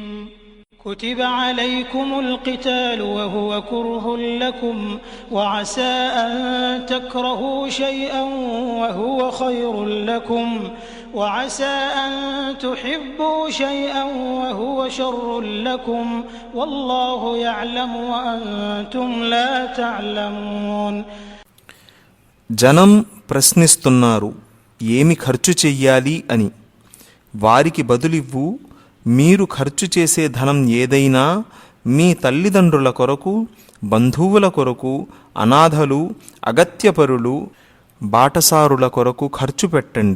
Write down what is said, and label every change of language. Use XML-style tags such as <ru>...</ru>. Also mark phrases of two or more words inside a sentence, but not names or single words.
<ar>كتب عليكم القتال وهو كره لكم وعسى أن تكرهوا شيئا وهو خير لكم وعسى أن تحبوا شيئا وهو شر لكم والله يعلم وأنتم لا تعلمون.</ar> <te>జనం ప్రశ్నిస్తున్నారు, ఏమి ఖర్చు చెయ్యాలి అని. వారికి బదులివ్వు. మీరు ఖర్చు చేసే ధనం ఏదైనా మీ తల్లిదండ్రుల కొరకు, బంధువుల కొరకు, అనాథలు, అగత్యపరులు, బాటసారుల కొరకు ఖర్చు పెట్టండి.</te>